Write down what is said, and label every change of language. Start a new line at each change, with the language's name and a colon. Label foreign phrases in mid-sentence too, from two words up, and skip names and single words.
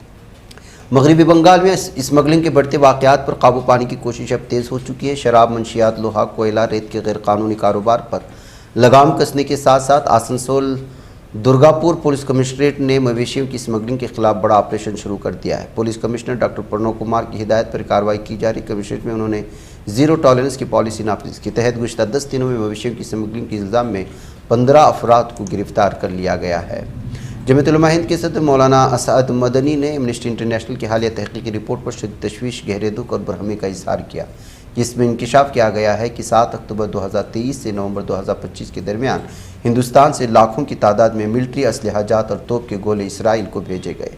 Urdu: مغربی بنگال میں اسمگلنگ کے بڑھتے واقعات پر قابو پانے کی کوشش اب تیز ہو چکی ہے۔ شراب، منشیات، لوہا، کوئلہ، ریت کے غیر قانونی کاروبار پر لگام کسنے کے ساتھ ساتھ آسنسول درگاپور پولیس کمشنریٹ نے مویشیوں کی اسمگلنگ کے خلاف بڑا آپریشن شروع کر دیا ہے۔ پولیس کمشنر ڈاکٹر پرنو کمار کی ہدایت پر کارروائی کی جا رہی۔ کمشنریٹ میں انہوں نے
English: zero tolerance
Urdu: کی پالیسی نافذ کی تحت گزشتہ 10 دنوں میں مویشیوں کی اسمگلنگ کے الزام میں 15 افراد کو گرفتار کر لیا گیا ہے۔ جمعیت علماء ہند کے صدر مولانا اسعد مدنی نے ایمنسٹی انٹرنیشنل کی حالیہ تحقیقی رپورٹ پر شدید تشویش، گہرے دکھ اور برہمی کا اظہار کیا، جس میں انکشاف کیا گیا ہے کہ 7 اکتوبر 2023 سے نومبر 2025 کے درمیان ہندوستان سے لاکھوں کی تعداد میں ملٹری اسلحہ جات اور توپ کے گولے اسرائیل کو بھیجے گئے۔